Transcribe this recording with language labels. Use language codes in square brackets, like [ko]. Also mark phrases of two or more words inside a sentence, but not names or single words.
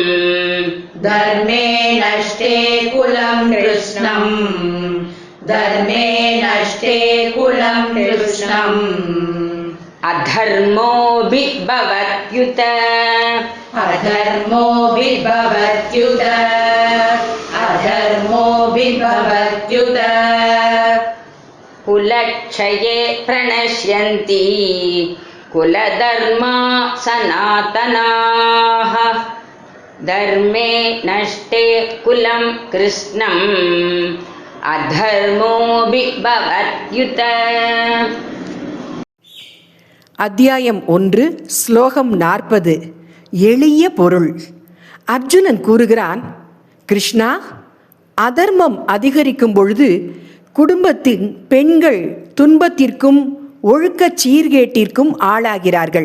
[sa] अधर्मोऽभिभवत्युत कुलक्षये प्रणश्यन्ति कुलधर्मा सनातनाः धर्मे नष्टे कुलं कृष्णम् अधर्मोऽभिभवत्युत. [ta] அத்தியாயம் 1 ஸ்லோகம் 40. எளிய பொருள். அர்ஜுனன் கூறுகிறான், கிருஷ்ணா, அதர்மம் அதிகரிக்கும் பொழுது குடும்பத்தின் பெண்கள் துன்பத்திற்கும் ஒழுக்கச் சீர்கேட்டிற்கும் ஆளாகிறார்கள்.